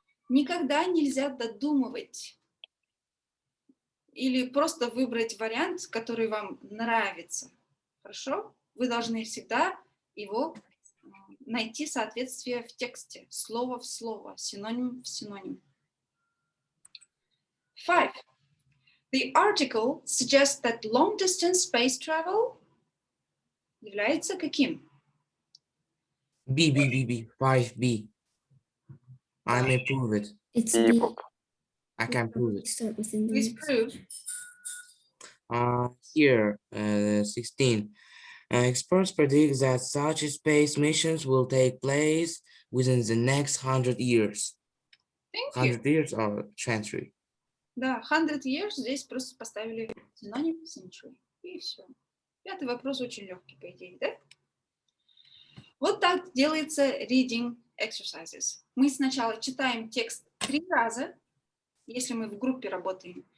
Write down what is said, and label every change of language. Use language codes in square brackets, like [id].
[ru] Никогда нельзя додумывать или просто выбрать вариант, который вам нравится. Хорошо? Вы должны всегда его найти соответствие в тексте, слово в слово, синоним в синоним. 5. [en] The article suggests that long-distance space travel [ru] является каким? [en] B. 5B. I may prove it. It's B. I can prove it. Start within the Please next. prove. Here, 16. Experts predict that such space missions will take place within the next 100 years. Thank 100 years or century. [ru] Да, [en] 100 years, [ru] здесь просто поставили синоним century. И все. 5-й вопрос очень легкий, по идее, да? Вот так делается reading exercises. мы сначала читаем текст 3 раза, если мы в группе работаем.